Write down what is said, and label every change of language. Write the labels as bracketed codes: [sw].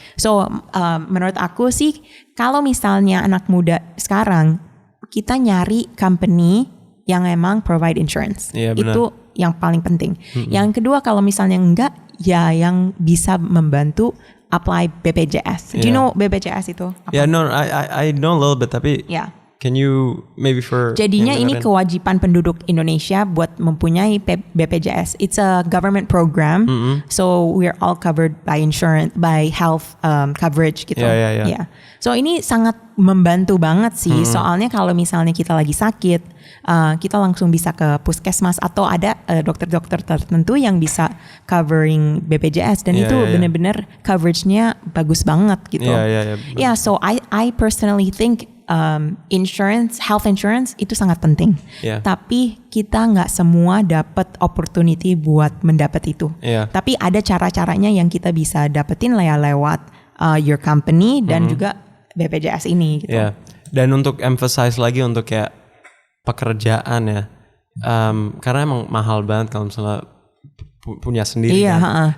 [id] So menurut aku sih kalau misalnya anak muda sekarang kita nyari company yang emang provide insurance. Itu yang paling penting. Yang kedua kalau misalnya enggak ya yang bisa membantu apply BPJS. [en] Do you know BPJS itu? [id] Apa? [en] No, I know a little bit tapi can you maybe for [id] jadinya ini kewajiban penduduk Indonesia buat mempunyai BPJS. [en] It's a government program, so we're all covered by insurance, by health coverage gitu. [id] So ini sangat membantu banget sih. Soalnya kalau misalnya kita lagi sakit, kita langsung bisa ke puskesmas atau ada dokter-dokter tertentu yang bisa covering BPJS dan itu benar-benar coveragenya bagus banget gitu. [en] So I personally think health insurance [id] itu sangat penting. Tapi kita nggak semua dapat opportunity buat mendapat itu. Tapi ada cara-caranya yang kita bisa dapetin lewat [en] your company [id] dan juga BPJS ini gitu. Dan untuk emphasize lagi untuk kayak pekerjaan ya, karena emang mahal banget kalau misalnya punya sendiri kan.